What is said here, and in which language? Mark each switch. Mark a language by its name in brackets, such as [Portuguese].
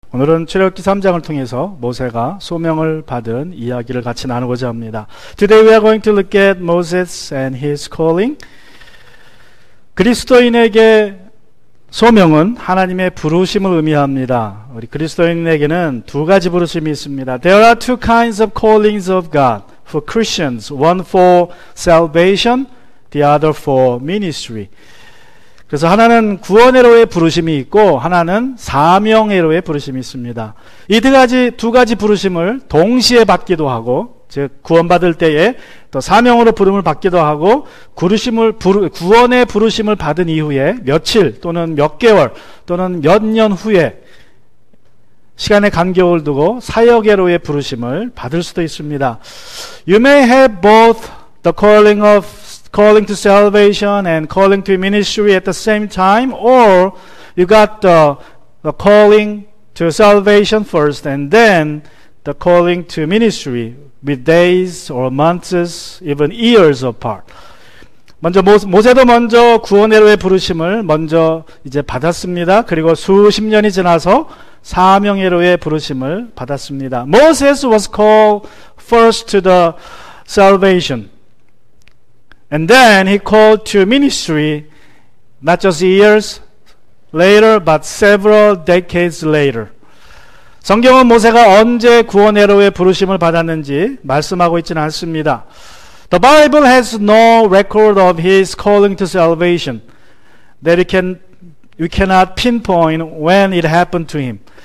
[Korean] 오늘은 출애굽기 3장을 통해서 모세가 소명을 받은 이야기를 같이 나누고자 합니다. [English] Today we are going to look at Moses and his calling. [Korean] 그리스도인에게 소명은 하나님의 부르심을 의미합니다. 우리 그리스도인에게는 두 가지 부르심이 있습니다. [English] There are two kinds of callings of God for Christians. One for salvation, the other for ministry. [Korean] 그래서 하나는 구원회로의 부르심이 있고 하나는 사명회로의 부르심이 있습니다. 이 두 가지 부르심을 동시에 받기도 하고, 즉 구원받을 때에 또 사명으로 부름을 받기도 하고, 구원의 부르심을 받은 이후에 며칠 또는 몇 개월 또는 몇 년 후에 시간의 간격을 두고 사역회로의 부르심을 받을 수도 있습니다. [English] You may have both the calling to salvation and calling to ministry at the same time, or you got the calling to salvation first and then the calling to ministry with days or months, even years apart. [Korean] 먼저 모세도 먼저 구원회로의 부르심을 먼저 이제 받았습니다. 그리고 수십 년이 지나서 사명회로의 부르심을 받았습니다. [English] Moses was called first to the salvation. And then he called to ministry not just years later, but several decades later. [Korean] 성경은 모세가 언제 구원회로의 부르심을 받았는지 말씀하고 있지는 않습니다. [English] The Bible has no record of his calling to salvation that we cannot pinpoint when it happened to him.